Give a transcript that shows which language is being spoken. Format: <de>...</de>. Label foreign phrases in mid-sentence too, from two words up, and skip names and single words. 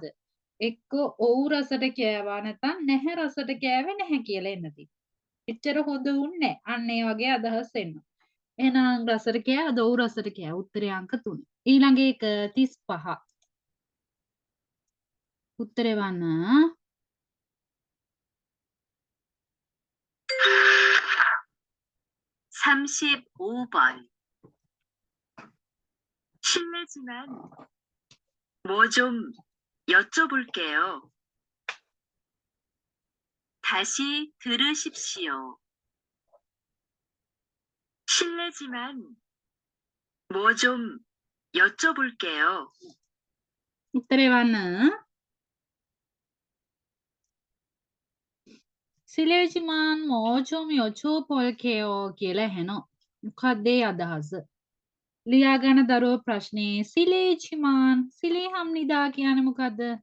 <si>එක්ක ඔව් රසට කෑවා නැත්නම් නැහැ රසට කෑවේ නැහැ කියලා එන්න තියෙනවා. එච්චර හොඳ උන්නේ නැහැ. අන්න ඒ වගේ අදහස් එනවා. එහෙනම් රසට කෑවද? ඔව් රසට කෑවා. උත්තරේ අංක 3. ඊළඟ එක 35. උත්තරේ වන්න</si> <ko>35번. 실례지만 뭐 좀 여쭤볼게요. 다시 들으십시오. 실례지만 뭐 좀 여쭤볼게요.</ko> <si>උත්තරේ වන්න</si> <ko>실례지만 뭐 좀 여쭤볼게요</ko> <si>කියලා ඇහෙනවා. මොකක්ද ඒ අදහස? ලියා ගන්න දරුවෝ ප්‍රශ්නේ</si> <ko>실례지만 실례 합니다</ko> <si>කියන්නේ මොකද්ද?</si>